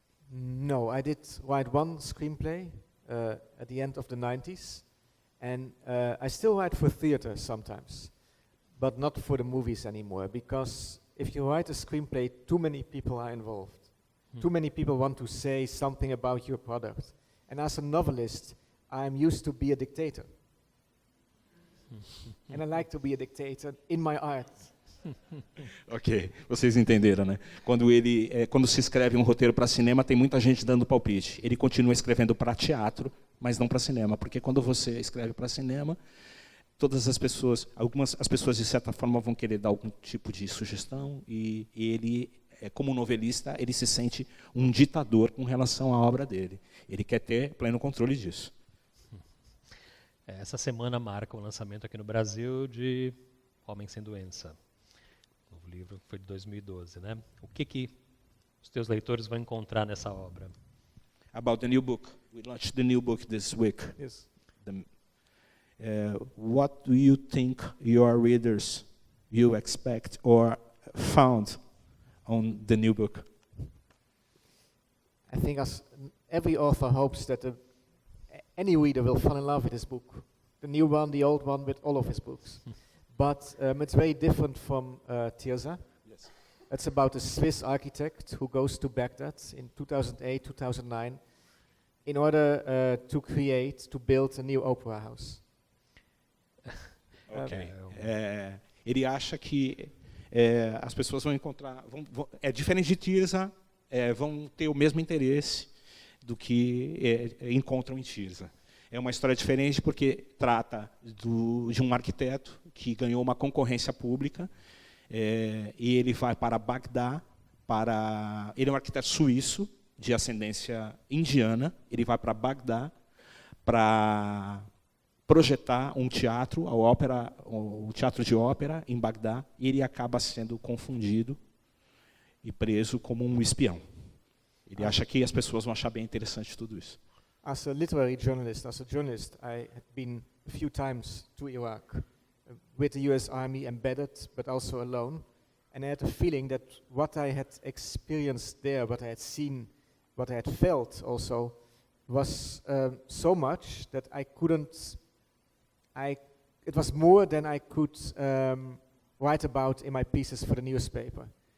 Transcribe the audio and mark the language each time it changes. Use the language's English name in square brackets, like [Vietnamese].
[English] No, I did write one screenplay at the end of the 90s, and I still write for theater sometimes, but not for the movies anymore, because if you write a screenplay, too many people are involved. Too many people want to say something about your product. And as a novelist, I'm used to be a dictator. And I like to be a dictator in my art. [Portuguese] Ok, vocês entenderam, né? Quando se escreve um roteiro para cinema, tem muita gente dando palpite. Ele continua escrevendo para teatro, mas não para cinema, porque quando você escreve para cinema, todas as pessoas, as pessoas de certa forma vão querer dar algum tipo de sugestão e ele, como novelista, ele se sente um ditador com relação à obra dele. Ele quer ter pleno controle disso. Essa semana marca o lançamento aqui no Brasil de Homem Sem Doença. O livro foi de 2012, né? O que os teus leitores vão encontrar nessa obra? [English] About the new book. We launched the new book this week. Yes. What do you think your readers will expect or found on the new book? I think as every author hopes that any reader will fall in love with his book. The new one, the old one, with all of his books. But it's very different from Tirza. Yes. It's about a Swiss architect who goes to Baghdad in 2008, 2009, in order to build a new opera house. Ok. [Portuguese] Ele acha que as pessoas vão encontrar... É diferente de Tirza, vão ter o mesmo interesse do que encontram em Tirza. É uma história diferente porque trata de um arquiteto que ganhou uma concorrência pública e ele vai para Bagdá. Ele é um arquiteto suíço de ascendência indiana. Ele vai para Bagdá para projetar um teatro, o teatro de ópera em Bagdá, e ele acaba sendo confundido e preso como um espião. Ele acha que as pessoas vão achar bem interessante tudo isso. [English] As a literary journalist, I had been a few times to Iraq with the US Army embedded, but also alone. And I had a feeling that what I had experienced there, what I had seen, what I had felt also, was so much that it was more than I could write about in my pieces for the newspaper.